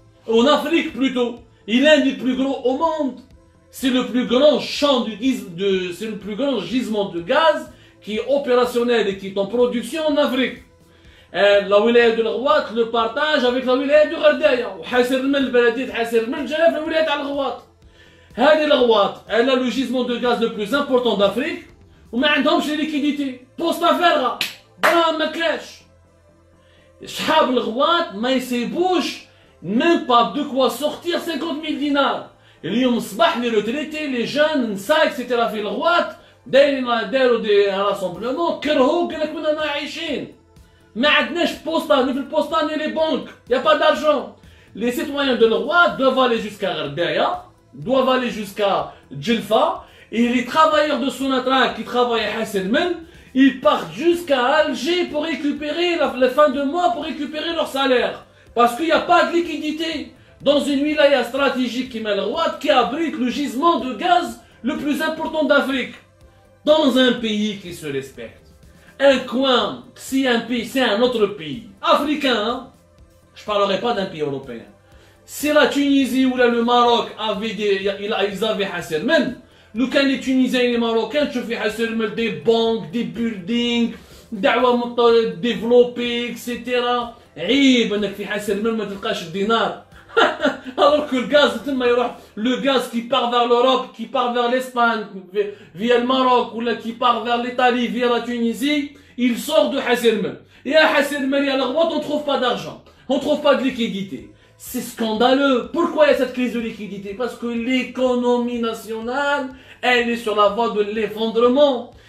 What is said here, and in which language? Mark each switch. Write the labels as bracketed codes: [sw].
[fr] En Afrique plutôt. Il est l'un des plus gros au monde. C'est le plus grand c'est le plus grand gisement de gaz qui est opérationnel et qui est en production en Afrique. La wilaya de l'Ghouat le partage avec la wilaya de Ghardaya. [ar] وحاسرمن البلدية حاسرمن جاء في الولاية تاع الغواط. هذه الغواط [fr] elle a le gisement de gaz le plus important d'Afrique [ar] وما عندهمش [fr] les liquidités. [ar] بوسطة فارغة. ما كاش. شحاب الغواط ما يسيبوش [fr] même pas de quoi sortir 50 000 dinars. [ar] اليوم الصباح [fr] les retraités, les jeunes, [ar] النساء [fr] etc. [ar] في الغواط داروا [fr] des rassemblements [ar] كرهوا قال لك كنا عايشين. ما عندناش بوسطة ni في البوسطة [fr] ni les banques. Il n'y a pas d'argent. Les citoyens de l'Roi doivent aller jusqu'à Ghardaya, doivent aller jusqu'à Djelfa, et les travailleurs de Sonatrach qui travaillent à Hasselmen, ils partent jusqu'à Alger pour récupérer la fin de mois, pour récupérer leur salaire. Parce qu'il n'y a pas de liquidité. dans une wilaya stratégique qui abrite le gisement de gaz le plus important d'Afrique. Dans un pays qui se respecte. Un coin, si un pays, c'est un autre pays, africain, hein? Je ne parlerai pas d'un pays européen. Si la Tunisie ou là, le Maroc avaient ils avaient Hasselman, nous quand les Tunisiens et les Marocains, tu fais Hasselman des banques, des buildings, développés, etc. [ar] عيب انك في حاسلمان ما تلقاش الدينار. [fr] Alors que le gaz qui part vers l'Europe, qui part vers l'Espagne, via le Maroc, ou là, qui part vers l'Italie, via la Tunisie, il sort de Hasselman. Et à Hasselman et à la droite, on ne trouve pas d'argent, on ne trouve pas de liquidité. C'est scandaleux. Pourquoi il y a cette crise de liquidité? Parce que l'économie nationale, elle est sur la voie de l'effondrement.